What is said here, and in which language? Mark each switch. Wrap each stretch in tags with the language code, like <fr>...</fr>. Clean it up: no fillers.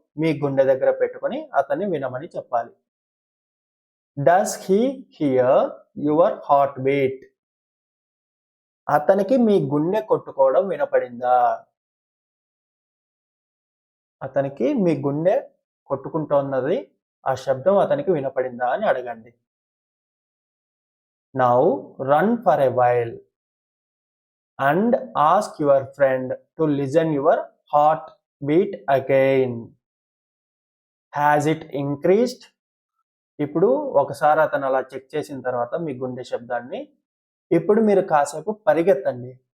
<te>మీ గుండె దగ్గర పెట్టుకొని అతన్ని వినమని చెప్పాలి.</te> <en>Does he hear your heart beat?</en> <te>అతనికి మీ గుండె కొట్టుకోవడం వినపడిందా? అతనికి మీ గుండె కొట్టుకుంటోన్నది ఆ శబ్దం అతనికి వినపడిందా అని అడగండి.</te> <en>Now run for a while and ask your friend to listen your heart beat again. Has it increased?</en> <te>ఇప్పుడు ఒకసారి అతను అలా చెక్ చేసిన తర్వాత మీ గుండె శబ్దాన్ని ఇప్పుడు మీరు కాసేపు పరిగెత్తండి.</te>